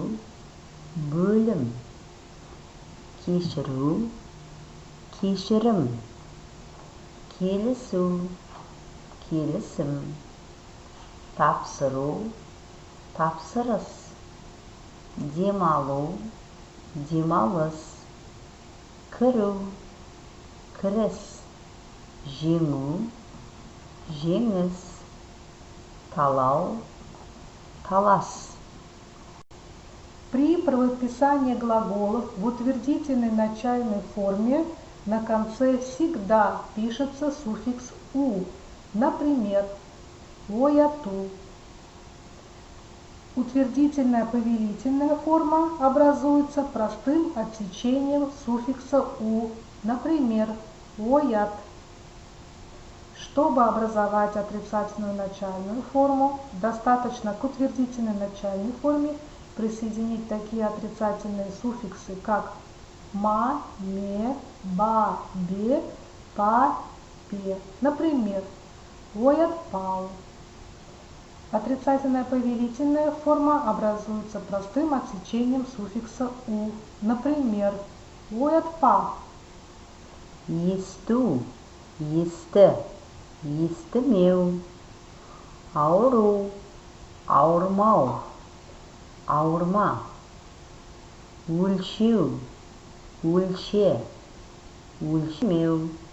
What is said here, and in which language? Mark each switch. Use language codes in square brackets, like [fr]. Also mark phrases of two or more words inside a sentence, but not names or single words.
[kk] бөлім, кешіру, кешірім, келісу, келісім, тапсыру, тапсырыс, демалу, демалыс, кіру, кіріс, жеңу, жеңіс, талау, талас. [ru] При правописании глаголов в утвердительной начальной форме на конце всегда пишется суффикс «у». Например, «вояту». Утвердительная повелительная форма образуется простым отсечением суффикса «у». Например, «воят». Чтобы образовать отрицательную начальную форму, достаточно к утвердительной начальной форме присоединить такие отрицательные суффиксы, как ма, ме, ба, бе, па, пе. Например, воятпау. Отрицательная повелительная форма образуется простым отсечением суффикса «у». Например, воятпа. [kk] Есту, есті, естімеу, ауру, ауырмау, ауырма, өлшеу, өлше, өлшемеу,